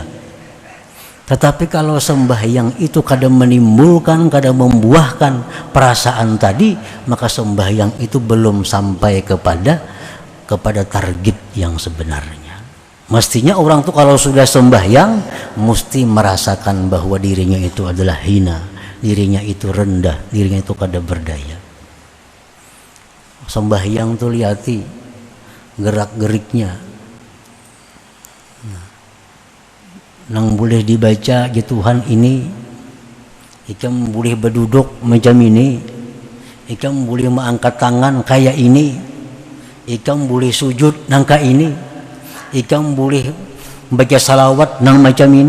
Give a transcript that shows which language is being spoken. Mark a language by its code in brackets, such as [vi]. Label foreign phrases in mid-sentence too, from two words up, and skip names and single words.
[id] Tetapi kalau sembahyang itu kadang menimbulkan, kadang membuahkan perasaan tadi, maka sembahyang itu belum sampai kepada target yang sebenarnya. [bjn] Mestinya orang tuh kalau sudah sembahyang mesti merasakan bahwa dirinya itu adalah hina, dirinya itu rendah, dirinya itu kada berdaya. Sembahyang tuh lihati gerak-geriknya, nang boleh dibaca ya Tuhan ini, ikam boleh berduduk macam ini, ikam boleh mengangkat tangan kayak ini, ikam boleh sujud nang kayak ini, ikam boleh membaca salawat nang macam ini.